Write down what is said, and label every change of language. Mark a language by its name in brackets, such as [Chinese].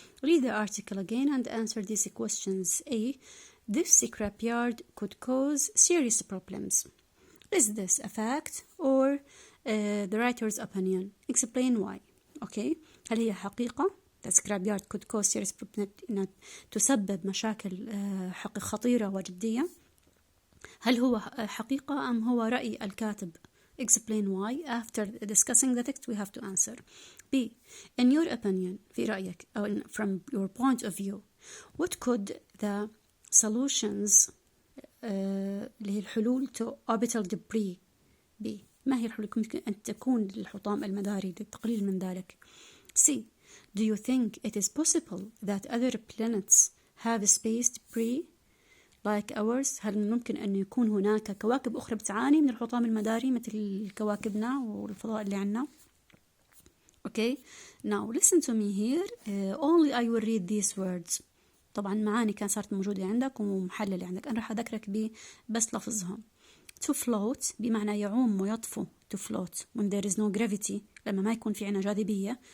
[English] Read the article again and answer these questions. A. This scrapyard could cause serious problems. Is this a fact or the writer's opinion? Explain why. Okay. [Arabic] هل هي حقيقة؟ [English] The scrapyard could cause serious problems. [Arabic] تسبب مشاكل خطيرة وجدية. هل هو حقيقة أم هو رأي الكاتب? [English] Explain why. After discussing the text we have to answer. B. In your opinion, [Arabic] في رأيك, [English] from your point of view, what could the solutions [Arabic] اللي هي الحلول [English] to orbital debris be? [Arabic] ما هي الحلول ممكن أن تكون للحطام المداري للتقليل من ذلك؟ C. Do you think it is possible that other planets have space debris like ours? هل ممكن أن يكون هناك كواكب أخرى بتعاني من الحطام المداري مثل كواكبنا والفضاء اللي عنا؟ [English] Okay, now listen to me here. Only I will read these words. [Arabic] طبعا معاني كان صارت موجودة عندك ومحللة عندك. أنا راح أذكرك بس لفظها. [English] To float [Arabic] بمعنى يعوم ويطفو. [English] To float when there is no gravity, [Arabic] لما ما يكون في عنا جاذبية.